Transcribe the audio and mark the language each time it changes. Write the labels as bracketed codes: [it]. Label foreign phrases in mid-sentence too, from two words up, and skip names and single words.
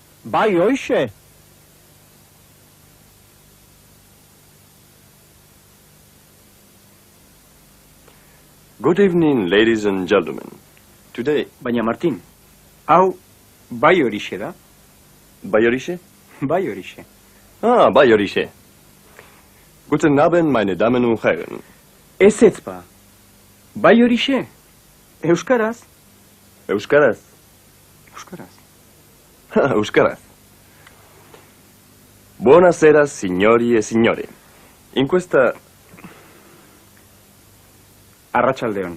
[eu] Bai, hoixe. [en] Good evening, ladies and gentlemen. Today... [eu] Baina, Martin, hau bai horixe da? Bai horixe? Bai horixe. Ah, bai horixe. [de] Guten Abend, meine Damen und Herren. [eu] Ez ba. Bai horixe. Euskaraz? Euskaraz? Euskaraz. Euskaraz. [it] Buonasera, signori e signore. In questa... [eu] Arratsaldeon.